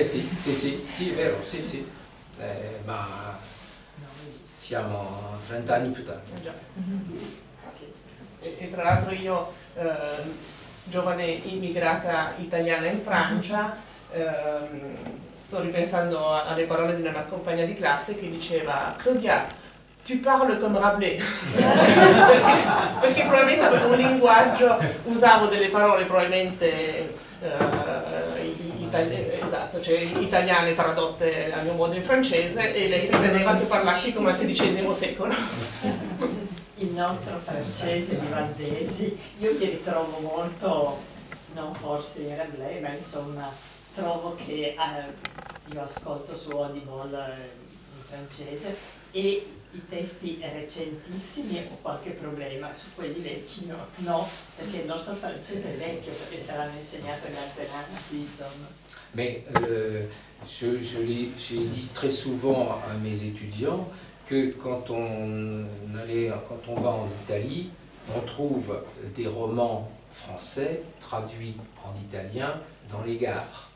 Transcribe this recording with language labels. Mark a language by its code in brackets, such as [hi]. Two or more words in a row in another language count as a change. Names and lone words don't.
[it] Sì, vero, sì. Ma siamo 30 anni più tardi. Già. E tra l'altro io, giovane immigrata italiana in Francia, sto ripensando alle parole di una compagna di classe che diceva: Claudia, [fr] tu parles comme Rabelais. [it] Perché probabilmente avevo un linguaggio, usavo delle parole probabilmente italiane tradotte a mio modo in francese, e lei riteneva che parlassi come al XVI secolo. Il nostro francese di Valdesi, io mi ritrovo molto, non forse in Rabelais, ma insomma trovo che io ascolto su Audible in francese e i testi recentissimi ho qualche problema, su quelli vecchi no, perché il nostro francese è vecchio, perché saranno insegnati in alternanti, insomma. [fr] Mais j'ai dit très souvent à mes étudiants que quand on va en Italie, on trouve des romans français traduits en italien dans les gares.